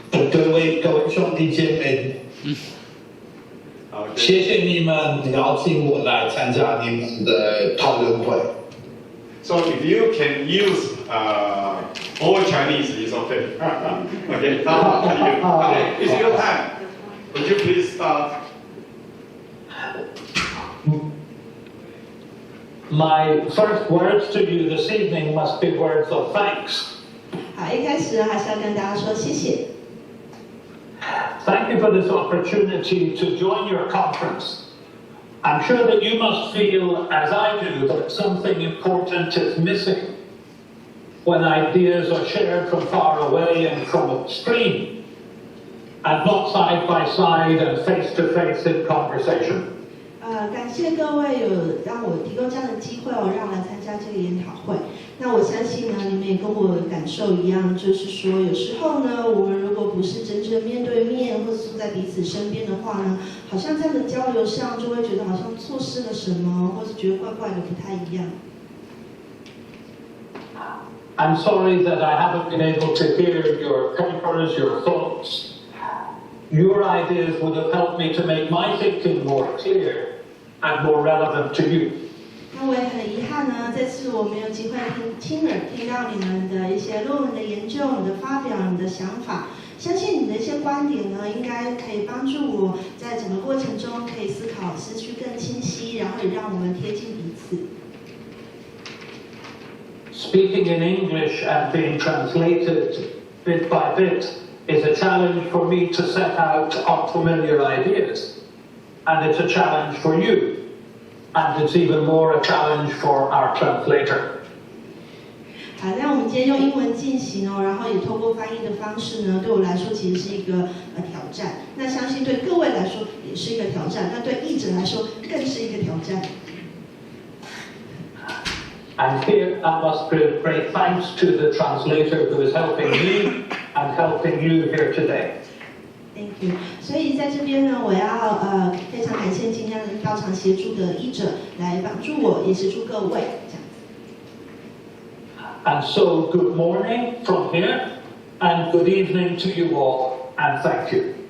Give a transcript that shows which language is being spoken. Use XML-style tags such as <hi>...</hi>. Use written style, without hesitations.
<zh>各位兄弟姐妹，谢谢你们邀请我来参加你们的讨论会。</zh> <en>So if you can use all Chinese, it's okay. Okay, now you. Okay, it's your time. Would you please start? My first words to you this evening must be words of thanks.</en> <zh>好，一开始还是要跟大家说谢谢。</zh> <en>Thank you for this opportunity to join your conference. I'm sure that you must feel, as I do, that something important is missing when ideas are shared from far away and from upstream, and not side by side and face to face in conversation.</en> <zh>感谢各位有让我提供这样的机会让我来参加这个研讨会。那我相信呢，你们也跟我的感受一样，就是说有时候呢，我们如果不是真正面对面，或是坐在彼此身边的话呢，好像这样的交流上就会觉得好像错失了什么，或是觉得怪怪的不太一样。</zh> <en>I'm sorry that I haven't been able to hear your papers, your thoughts. Your ideas would have helped me to make my thinking more clear and more relevant to you.</en> <zh>那我也很遗憾呢，这次我没有机会亲耳听到你们的一些论文的研究、你的发表、你的想法。相信你的一些观点呢，应该可以帮助我在整个过程中可以思考思绪更清晰，然后也让我们贴近彼此。</zh> <en>Speaking in English and being translated bit by bit is a challenge for me to set out unfamiliar ideas, and it's a challenge for you, and it's even more a challenge for our translator.</en> <zh>好，那我们今天用英文进行然后也透过翻译的方式呢，对我来说其实是一个挑战。那相信对各位来说也是一个挑战，那对译者来说更是一个挑战。</zh> <en>And here I must give great thanks to the translator who is helping me and helping you here today. Thank you.</en> <zh>所以在这边呢，我要非常感谢今天到场协助的译者来帮助我，也协助各位这样子。</zh> <en>And so, good morning from here, and good evening to you all, and thank you.</en>